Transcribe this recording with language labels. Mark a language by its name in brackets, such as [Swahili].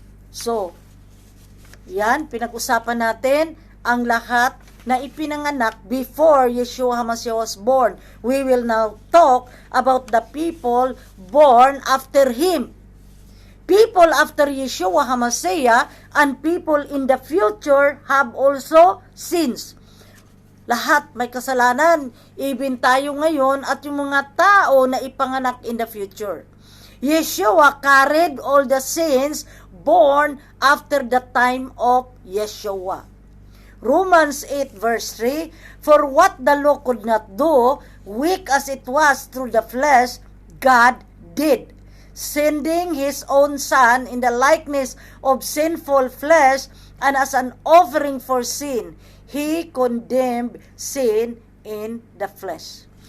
[Filipino] So, yan, pinag-usapan natin ang lahat na ipinanganak [English] before Yeshua HaMashiach was born. We will now talk about the people born after Him. People after Yeshua HaMashiach and people in the future have also sins. [Filipino] Lahat may kasalanan, even tayo ngayon at yung mga tao na ipanganak [English] in the future. Yeshua carried all the sins born after the time of Yeshua. Romans 8 verse 3, for what the law could not do, weak as it was through the flesh, God did, sending His own Son in the likeness of sinful flesh, and as an offering for sin, He condemned sin in the flesh.